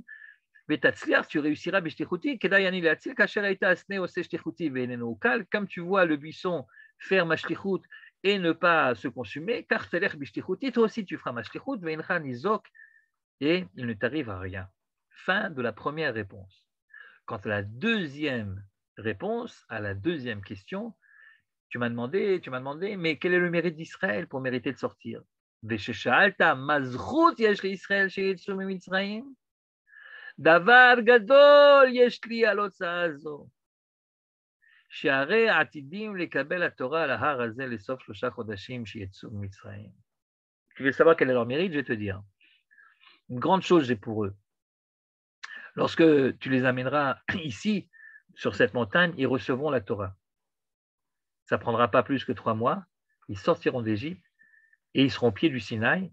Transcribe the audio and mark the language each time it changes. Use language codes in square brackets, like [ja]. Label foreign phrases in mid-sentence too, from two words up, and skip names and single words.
[fr] Tu réussiras, comme tu vois le buisson faire ma shlichut et ne pas se consumer, car toi aussi tu feras ma shlichut, et il ne t'arrive à rien. Fin de la première réponse. Quant à la deuxième réponse, à la deuxième question, tu m'as demandé, mais quel est le mérite d'Israël pour mériter de sortir? [he] דבר גדול יש לי על הוצאה הזו. שהרי עתידים לקבל התורה על ההר הזה לסוף 3 חודשים שיצאו ממצרים. [fr] Tu veux savoir quel est leur mérite? Je vais te dire. Une grande chose, j'ai pour eux. Lorsque tu les amèneras ici, sur cette montagne, ils recevront la Torah. Ça ne prendra pas plus que 3 mois. Ils sortiront d'Égypte et ils seront au pied du Sinaï.